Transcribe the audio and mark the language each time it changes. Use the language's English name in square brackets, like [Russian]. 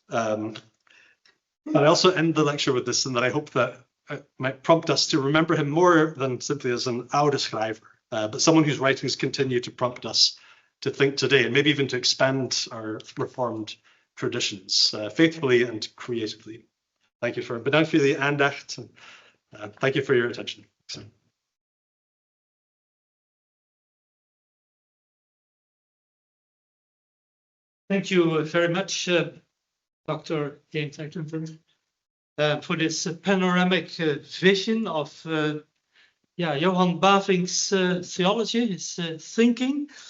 [English] But I also end the lecture with this, and that I hope that it might prompt us to remember him more than simply as an [Dutch] oude schrijver, [English] but someone whose writings continue to prompt us to think today, and maybe even to expand our Reformed traditions faithfully and creatively. Thank you for [Dutch] bedankt voor jullie aandacht. [English] Thank you for your attention. Thank you very much, Dr. James Acton, for this panoramic vision of Johann Bavinck's theology, his thinking.